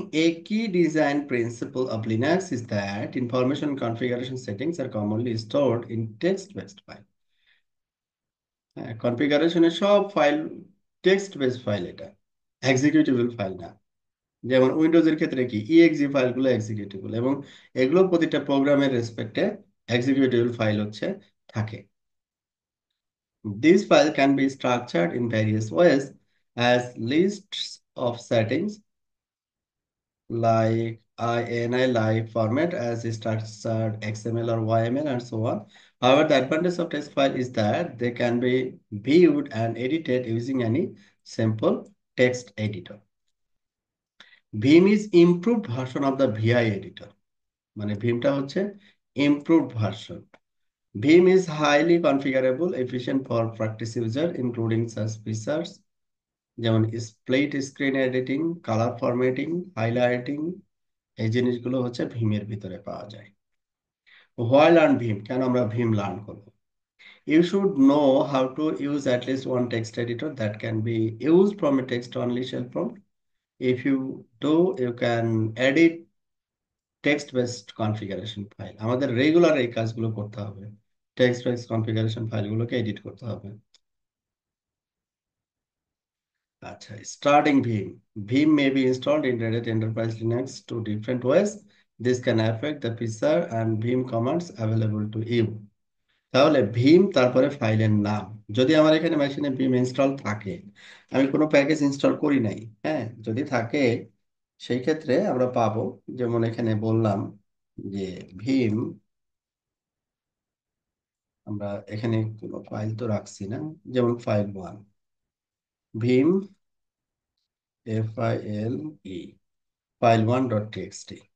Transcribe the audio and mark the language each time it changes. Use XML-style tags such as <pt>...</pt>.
<en>A key design principle of Linux is that information configuration settings are commonly stored in text-based file.</en> <bn>হ্যাঁ, কনফিগারেশনের সব file text based file, এটা executable file না। যেমন উইন্ডোজের ক্ষেত্রে কি exe ফাইলগুলো এক্সিকিউটেবল, এবং এগুলো প্রতিটা প্রোগ্রামের রেসপেক্টে এক্সিকিউটেবল ফাইল হচ্ছে থাকে।</bn> <en>These files can be structured in various ways as lists of settings, like INI like format as structured XML or YML and so on. However, the advantage of text file is that they can be viewed and edited using any simple text editor. Vim is improved version of the VI editor.</en> <bn>মানে ভীমটা হচ্ছে</bn> <en>improved version. Vim is highly configurable, efficient for practice user, including such features</en> <bn>যেমন split screen editing, colour formatting, highlighting. এই জিনিসগুলো হচ্ছে ভীমের ভিতরে পাওয়া যায়।</bn> <en>why learn Vim,</en> <bn>কেন আমরা ভীম লার্ন করব?</bn> <en>You should know how to use at least one text editor that can be used from a text only shell prompt. If you do, you can edit text based configuration file.</en> <bn>আমাদের regular এই কাজগুলো করতে হবে, text based configuration ফাইলগুলোকে edit করতে হবে।</bn> <en>আচ্ছা, starting Vim. Vim may be installed in Red Hat Enterprise Linux two different ways. This can affect the feature and Vim commands available to you.</en> <bn>তাহলে ভীম তারপরে ফাইলের নাম, যদি আমার এখানে মেশিনে ভীম ইনস্টল থাকে, আমি কোনো প্যাকেজ ইনস্টল করি নাই, হ্যাঁ যদি থাকে, সেই ক্ষেত্রে আমরা পাবো, যেমন এখানে বললাম যে ভীম, আমরা এখানে কোনো ফাইল তো রাখছি না, যেমন ফাইল 1, ভীম FILE, file1.txt।</bn>